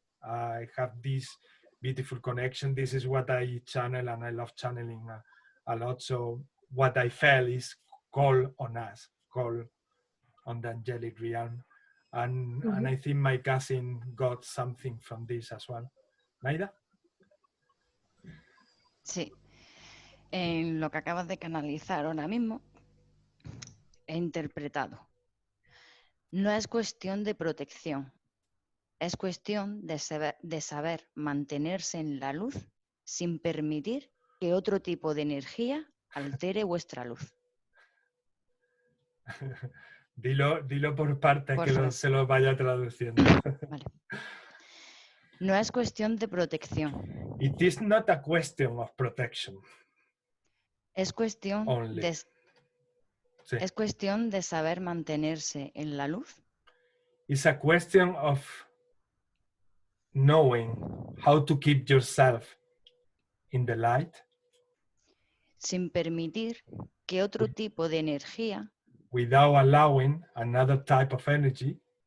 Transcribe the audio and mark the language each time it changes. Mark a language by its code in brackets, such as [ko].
[en] I have this beautiful connection. This is what I channel, and I love channeling a lot. So what I felt is call on us, call on the angelic realm. And I think my cousin got something from this as well. Naida? [es] Sí. En lo que acabas de canalizar ahora mismo, he interpretado. No es cuestión de protección, es cuestión de saber mantenerse en la luz sin permitir que otro tipo de energía altere vuestra luz. Dilo por parte, Por que favor. se lo vaya traduciendo. Vale. No es cuestión de protección. [en] It is not a question of protection. [es] Es cuestión [en] Only. Sí. [es] Es cuestión de saber mantenerse en la luz. [en] It's a question of knowing how to keep yourself in the light. [es] Sin permitir que otro tipo de energía [en] Without allowing another type of energy